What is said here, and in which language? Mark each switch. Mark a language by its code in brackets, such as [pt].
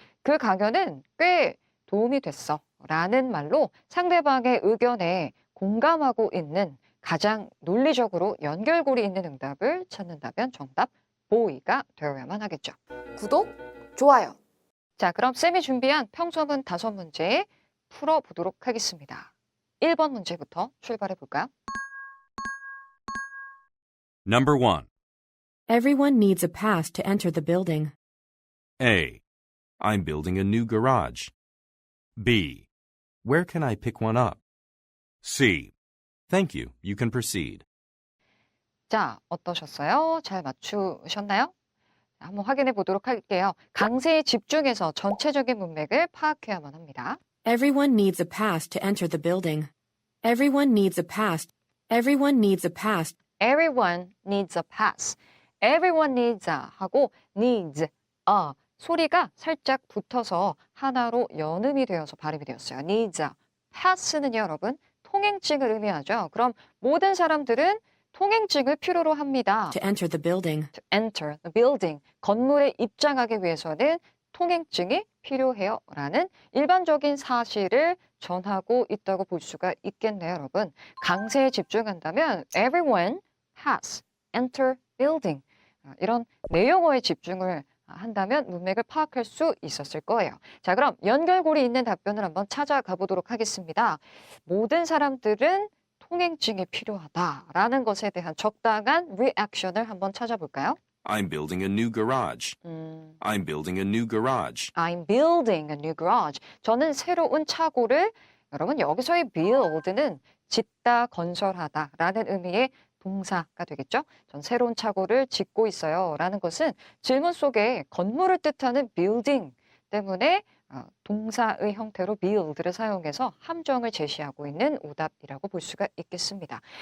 [ko] 그 강연은 꽤 도움이 됐어 라는 말로 상대방의 의견에 공감하고 있는 가장 논리적으로 연결고리 있는 응답을 찾는다면 정답 보이가 되어야만 하겠죠. 구독, 좋아요. 자, 그럼 쌤이 준비한 평서문 5문제 풀어보도록 하겠습니다. 1번 문제부터 출발해 볼까요? [en] Number 1. Everyone needs a pass to enter the building. A. I'm building a new garage. B. Where can I pick one up? C. Thank you. You can proceed. [ko] 자, 어떠셨어요? 잘 맞추셨나요? 한번 확인해 보도록 할게요. 강세에 집중해서 전체적인 문맥을 파악해야만 합니다. [en] Everyone needs a pass to enter the building. Everyone needs a pass. Everyone needs a pass. Everyone needs a pass. [ko] Everyone needs a 하고 needs a 소리가 살짝 붙어서 하나로 연음이 되어서 발음이 되었어요. [en] needs a. [ko] pass는요, 여러분, 통행증을 의미하죠. 그럼 모든 사람들은 통행증을 필요로 합니다. [en] To enter the building. To enter the building. [ko] 건물에 입장하기 위해서는 통행증이 필요해요. 라는 일반적인 사실을 전하고 있다고 볼 수가 있겠네요, 여러분. [en] 강세에 집중한다면 everyone has enter building. [ko] 이런 내용어에 집중을 한다면 문맥을 파악할 수 있었을 거예요. 자, 그럼 연결고리 있는 답변을 한번 찾아가 보도록 하겠습니다. 모든 사람들은 통행증이 필요하다라는 것에 대한 적당한 리액션을 한번 찾아볼까요? [en] I'm building a new garage. I'm building a new garage. I'm building a new garage. [ko] 저는 새로운 차고를, 여러분 여기서의 build는 짓다, 건설하다라는 의미의 동사가 되겠죠? 전 새로운 차고를 짓고 있어요 라는 것은 질문 속에 건물을 뜻하는 building 때문에 동사의 형태로 build를 사용해서 함정을 제시하고 있는 오답이라고 볼 수가 있겠습니다.